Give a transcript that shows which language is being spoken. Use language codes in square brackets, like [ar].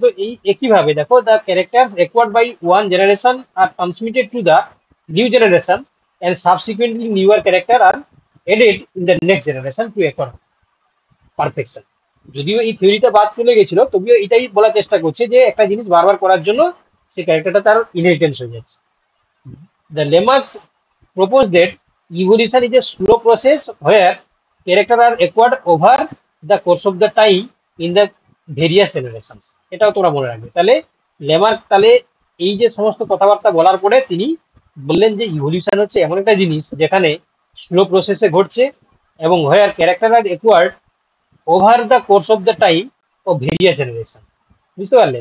[bn] তো এই একইভাবে দেখো, [en] The characters acquired by one generation are transmitted to the new generation, and subsequently newer character are added in the next generation to acquire perfection. [bn] যদিও এই থিওরিটা বাদ চলে গেছিল, তবুও এটাই বলার চেষ্টা করছে যে একটা জিনিস বারবার করার জন্য সেই ক্যারেক্টারটা তার ইনহেরিটেন্স হয়ে যাচ্ছে। [en] The Lamarck proposed that evolution is a slow process where character are acquired over the course of the time in the various generations. [bn] এটাও তোমরা মনে রাখবে। তাহলে লেমার্ক তাহলে এই যে সমস্ত কথাবার্তা বলার পরে তিনি বললেন যে ইভলিউশন হচ্ছে এমন একটা জিনিস যেখানে স্লো প্রসেসে ঘটছে, এবং [en] Where character are acquired over the course of the time ও various generation. [bn] বুঝতে পারলে?